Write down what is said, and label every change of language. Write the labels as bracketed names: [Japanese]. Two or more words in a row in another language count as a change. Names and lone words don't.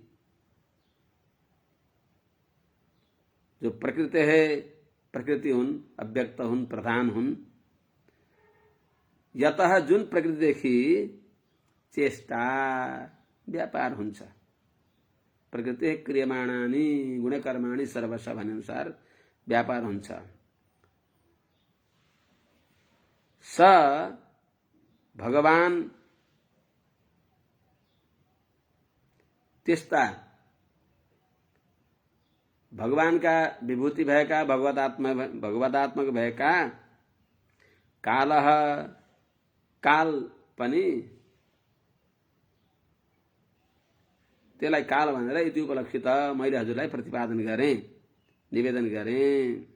[Nepali] जो प्रकृति है, प्रकृति हुन्, अव्यक्त हुन्, प्रधान हुन्, यतः जुन प्रकृतिदेखि चेष्टा व्यापार हुन्छ, [Sanskrit] प्रकृति क्रियमाणानि गुणकर्माणि सर्वश [Nepali] भने अनुसार व्यापार हुन्छ। स भगवान त्यस्ता भगवानका विभूति भएका, भगवदात्मक भएका कालः, काल पनि त्यसलाई काल भनेर यति उपलक्षित मैले हजुरलाई प्रतिपादन गरेँ, निवेदन गरेँ।